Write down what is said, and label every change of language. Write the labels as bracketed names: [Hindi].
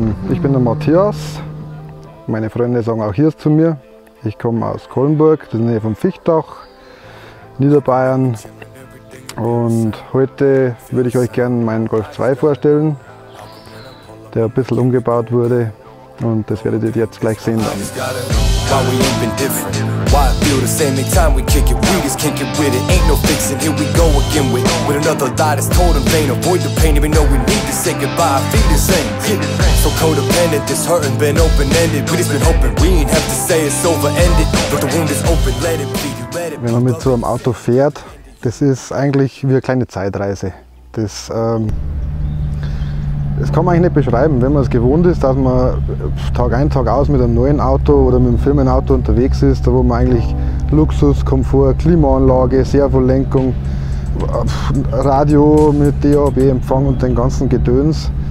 [German] Ich bin der Matthias, meine Freunde sagen auch hier zu mir. Ich komme aus Kollenburg, das ist in der Nähe vom Fichtach, Niederbayern. Und heute würde ich euch gerne meinen Golf 2 vorstellen, der ein bisschen umgebaut wurde. Und das werdet ihr jetzt gleich sehen dann. [English] Why we ain't been different? Why I feel the same every time we kick it? We just can't get with it. Ain't no fixing. Here we go again with another lie that's told in vain. Avoid the pain, even though we need to say goodbye. I feel the same. So codependent, this hurting been open-ended. We just been hoping we ain't have to say it's over-ended. But the wound is open, let it be. [German] Wenn man mit so einem Auto fährt, das ist eigentlich wie eine kleine Zeitreise. Das kann man eigentlich nicht beschreiben, wenn man es gewohnt ist, dass man Tag ein, Tag aus mit einem neuen Auto oder mit einem Firmenauto unterwegs ist, da wo man eigentlich Luxus, Komfort, Klimaanlage, Servolenkung, Radio mit DAB-Empfang und den ganzen Gedöns.